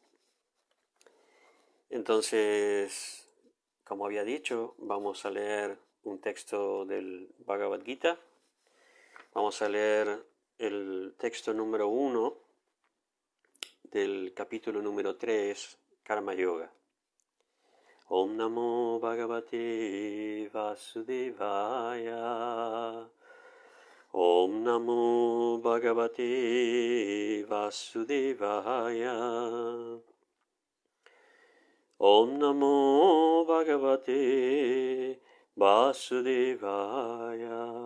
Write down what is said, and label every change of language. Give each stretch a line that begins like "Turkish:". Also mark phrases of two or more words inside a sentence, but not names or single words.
Spanish: Entonces, como había dicho, vamos a leer un texto del Bhagavad Gita, vamos a leer el texto número 1 del capítulo número 3, Karma Yoga.
Sanskrit: Om Namo Bhagavate Vasudevaya. Om Namo Bhagavate Vasudevaya. Om Namo Bhagavate Vasudevaya.